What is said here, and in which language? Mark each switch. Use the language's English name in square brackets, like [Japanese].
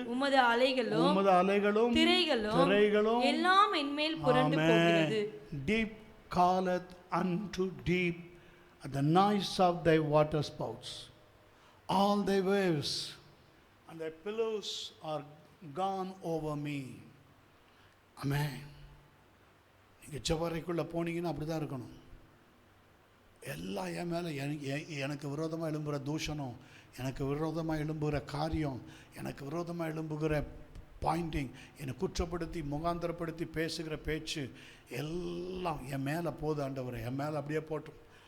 [Tamil] உமது அலைகளும் திரைகளும் எல்லாம் என்மேல் புரண்டு போகிறது. [English] Deep calleth unto deep at the noise of thy water spouts. All thy waves and thy pillows are gone over me. Amen. [Tamil] நீங்கள் ஜெபறைக்குள்ளே போனீங்கன்னா அப்படி தான் இருக்கணும். எல்லாம் என் மேலே எனக்கு விரோதமாக எழும்புகிற தூஷணம், எனக்கு விரோதமாக எழும்புகிற காரியம், எனக்கு விரோதமாக எழும்புகிற பாயிண்டிங், என்னை குற்றப்படுத்தி முகாந்திரப்படுத்தி பேசுகிற பேச்சு எல்லாம் என் மேலே போது ஆண்டவரே, என் மேலே அப்படியே போட்டும்.